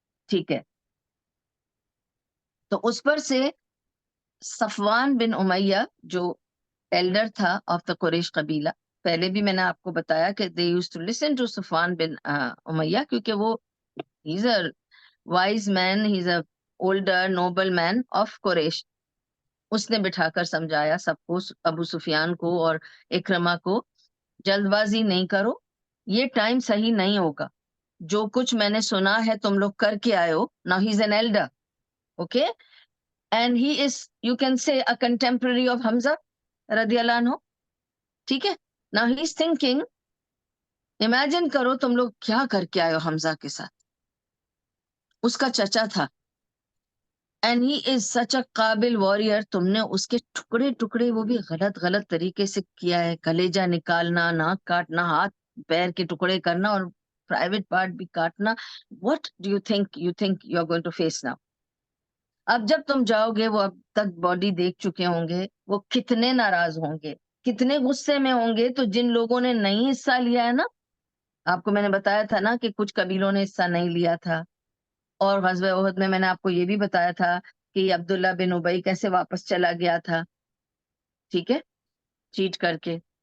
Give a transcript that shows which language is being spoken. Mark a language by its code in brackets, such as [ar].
[ur] ٹھیک ہے, تو اس پر سے صفوان بن امیہ جو ایلڈر تھا آف دا قریش قبیلہ, پہلے بھی میں نے آپ کو بتایا کہ [en] they used to listen to [ur] صفوان بن امیہ, کیونکہ وہ [en] he's a wise man, he's a older noble man of [ur] قریش. اس نے بٹھا کر سمجھایا سب کو, ابو سفیان کو اور اکرمہ کو, جلد بازی نہیں کرو, یہ ٹائم صحیح نہیں ہوگا. جو کچھ میں نے سنا ہے تم لوگ کر کے آئے ہو. [en] Now he's an elder, okay, and he is, you can say, a contemporary of Hamza رضی اللہ عنہ. [ur] ٹھیک ہے, [en] now he's thinking, [ur] imagine کرو تم لوگ کیا کر کے آئے ہو حمزہ کے ساتھ. اس کا چچا تھا, [en] and he is such a قابل warrior. [ur] تم نے اس کے ٹکڑے ٹکڑے, وہ بھی غلط طریقے سے کیا ہے, کلیجہ نکالنا, ناک کاٹنا, ہاتھ پیر کے ٹکڑے کرنا اور پرائیویٹ پارٹ بھی کاٹنا. [en] what do you think you are going to face now? [ur] اب جب تم جاؤ گے, وہ اب تک باڈی دیکھ چکے ہوں گے, وہ کتنے ناراض ہوں گے, کتنے غصے میں ہوں گے. تو جن لوگوں نے نہیں حصہ لیا ہے نا, آپ کو میں نے بتایا تھا نا کہ کچھ قبیلوں نے حصہ نہیں لیا تھا, اور غزوہ احد میں نے آپ کو یہ بھی بتایا تھا کہ عبداللہ بن ابی کیسے واپس چلا گیا تھا, ٹھیک ہے, چیٹ کر کے.